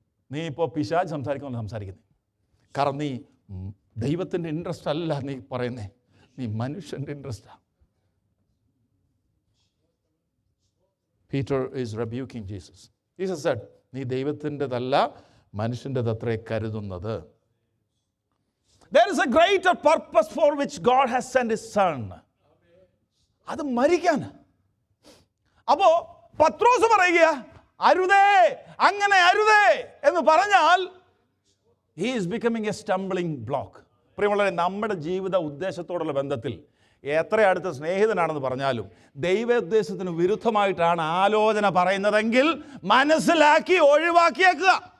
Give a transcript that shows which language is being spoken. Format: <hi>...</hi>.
<ml>നീ ഇപ്പോൾ പിശാച് സംസാരിക്കുമ്പോൾ സംസാരിക്കുന്നത്, കാരണം നീ ദൈവത്തിൻ്റെ ഇൻട്രസ്റ്റ് അല്ല നീ പറയുന്നേ, നീ മനുഷ്യൻ്റെ ഇൻട്രസ്റ്റാണ്.</ml> <en>Peter is rebuking Jesus. Jesus said,</en> <ml>നീ ദൈവത്തിൻ്റെതല്ല മനുഷ്യൻ്റെതത്രേ കരുതുന്നത്.</ml> <en>There is a greater purpose for which God has sent his son.</en> <ml>അത് മരിക്കാൻ. അപ്പോ പത്രോസ് പറയുക, അരുതേ, അങ്ങനെ അരുതേ എന്ന് പറഞ്ഞാൽ</ml> <en>he is becoming a stumbling block.</en> <ml>പ്രിയമുള്ളവരെ, നമ്മുടെ ജീവിത ഉദ്ദേശത്തോടുള്ള ബന്ധത്തിൽ എത്ര അടുത്ത സ്നേഹിതനാണെന്ന് പറഞ്ഞാലും ദൈവോദ്ദേശത്തിന് വിരുദ്ധമായിട്ടാണ് ആലോചന പറയുന്നതെങ്കിൽ മനസ്സിലാക്കി ഒഴിവാക്കിയേക്കുക.</ml>